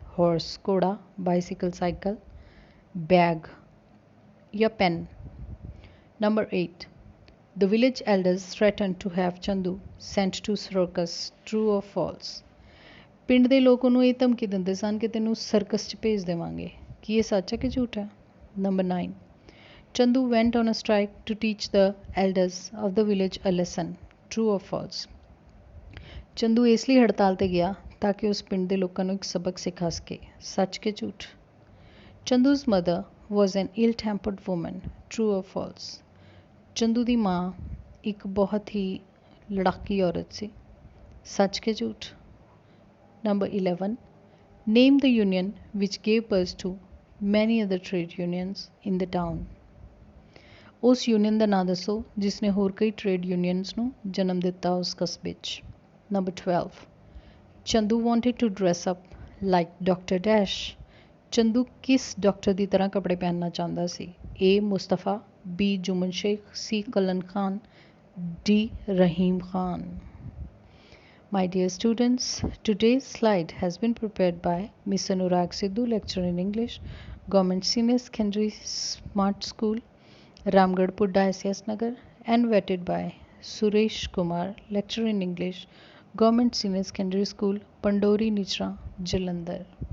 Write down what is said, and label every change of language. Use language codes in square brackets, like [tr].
[pa] Horse ਘੋੜਾ, bicycle cycle, bag ਜਾਂ PAN? [en] Number 8, the village elders threaten to have Chandu sent to circus, true or false? [pa] ਪਿੰਡ ਦੇ ਲੋਕ ਉਹਨੂੰ ਇਹ ਧਮਕੀ ਦਿੰਦੇ ਸਨ ਕਿ ਤੈਨੂੰ ਸਰਕਸ 'ਚ ਭੇਜ ਦੇਵਾਂਗੇ। ਕੀ ਇਹ ਸੱਚ ਹੈ ਕਿ ਝੂਠ ਹੈ? [en] Number 9, Chandu went on a strike to teach the elders of the village a lesson, true or false? [pa] Chandu ਇਸ ਲਈ ਹੜਤਾਲ ਤੇ ਗਿਆ ਤਾਂ ਕਿ ਉਸ ਪਿੰਡ ਦੇ ਲੋਕਾਂ ਨੂੰ ਇੱਕ ਸਬਕ ਸਿਖਾ ਸਕੇ। ਸੱਚ ਕਿ ਝੂਠ? [en] ਚੰਦੂ's mother was an ill-tempered woman, true or false? [pa] Chandu ਦੀ ਮਾਂ ਇੱਕ ਬਹੁਤ ਹੀ ਲੜਾਕੀ ਔਰਤ ਸੀ। ਸੱਚ ਕਿ ਝੂਠ? [en] Number 11, name the union which gave birth to many other trade unions in the town? [pa] ਉਸ ਯੂਨੀਅਨ ਦਾ ਨਾਂ ਦੱਸੋ ਜਿਸ ਨੇ ਹੋਰ ਕਈ ਟ੍ਰੇਡ ਯੂਨੀਅਨਸ ਨੂੰ ਜਨਮ ਦਿੱਤਾ ਉਸ ਕਸਬੇ 'ਚ। [en] Number 12, Chandu wanted to dress up like doctor dash? [pa] Chandu ਕਿਸ ਡਾਕਟਰ ਦੀ ਤਰ੍ਹਾਂ ਕੱਪੜੇ ਪਹਿਨਣਾ ਚਾਹੁੰਦਾ ਸੀ? ਏ Mustafa, B ਜੁਮਨ Sheikh, ਸੀ ਕਲਨ Khan, D Rahim Khan? [en] My dear students, today's slide has been prepared by Ms. Anurag Sidhu, lecturer in English, Government Senior Secondary Smart School, Ramgarh Pudda, SS Nagar, and vetted by Suresh Kumar, lecturer in English, Government Senior Secondary School, Pandori Nichra, Jalandhar.